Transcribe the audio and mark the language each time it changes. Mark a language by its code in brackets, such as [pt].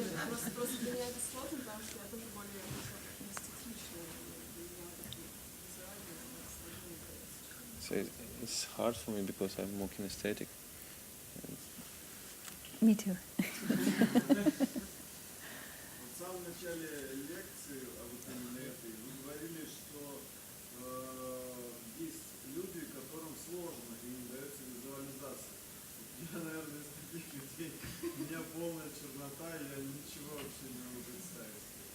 [ru] Просто для меня это сложно, потому что я тоже более эстетичная, [en] So it's hard for me because I'm more kinesthetic. Me too. [ru] В самом начале лекции, а вот именно этой, вы говорили, что есть люди, которым сложно и не дается визуализация. Я, наверное, из таких людей, у меня полная чернота, и я ничего вообще не могу представить.